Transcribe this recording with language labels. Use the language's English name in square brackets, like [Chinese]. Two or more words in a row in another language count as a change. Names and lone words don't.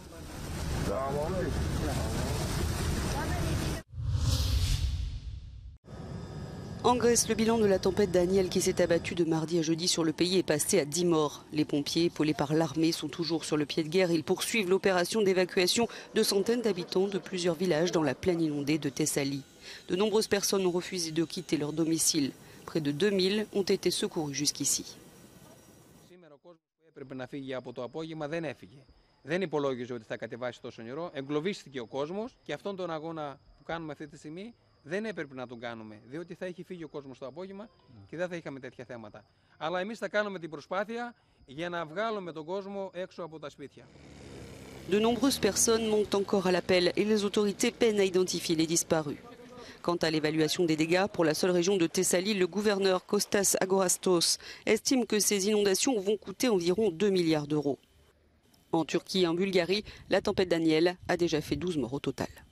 [French] En Grèce, le bilan de la tempête Daniel qui s'est abattue de mardi à jeudi sur le pays est passé à 10 morts. Les pompiers, épaulés par l'armée, sont toujours sur le pied de guerre. Ils poursuivent l'opération d'évacuation de centaines d'habitants de plusieurs villages dans la plaine inondée de Thessalie. De nombreuses personnes ont refusé de quitter leur domicile. Près de 2000 ont été secourus jusqu'ici. [Greek] Δεν υπολόγιζε ότι θα κατεβάσει τόσο νερό. Εγκλωβίστηκε ο κόσμος και αυτόν τον αγώνα που κάνουμε αυτή τη στιγμή δεν έπρεπε να τον κάνουμε, διότι θα είχε φύγει ο κόσμος το απόγευμα και δεν θα είχαμε τέτοια θέματα. Αλλά εμείς θα κάνουμε την προσπάθεια για να βγάλουμε τον κόσμο έξω από τα σπίτια. [French] De nombreuses personnes montent encore à l'appel et les autorités peinent à identifier les disparus. Quant à l'évaluation des dégâts, pour la seule région de Thessalie, le gouverneur Kostas Agorastos estime que ces inondations vont coûter environ 2 milliards d'euros. En Turquie et en Bulgarie, la tempête Daniel a déjà fait 12 morts au total.